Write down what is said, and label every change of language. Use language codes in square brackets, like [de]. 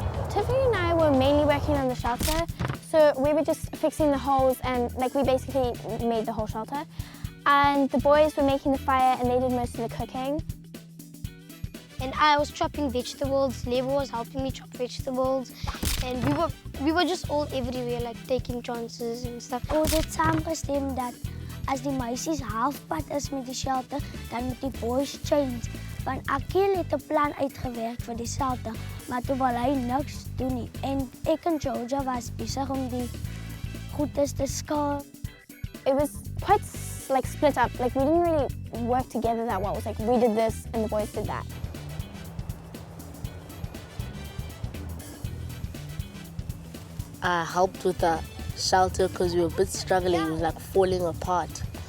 [en] Tiffany and I were mainly working on the shelter, so we were just fixing the holes, and, like, we basically made the whole shelter. And the boys were making the fire, and they did most of the cooking. And I was chopping vegetables. Levo was helping me chop vegetables, and we were just all everywhere, like, taking chances and stuff. [af] Ons het saamgestem dat as die meisies halfpad is met die shelter, dan moet die boys change. Want Akil het 'n plan uitgewerk vir die shelter, maar toe wil hy niks doen nie. En ek en Georgia was besig om die goedes te skaal. [en] It was quite, like, split up. Like, we didn't really work together that well. It was like we did this and the boys did that. I helped with the shelter because we were a bit struggling. It was, like, falling apart.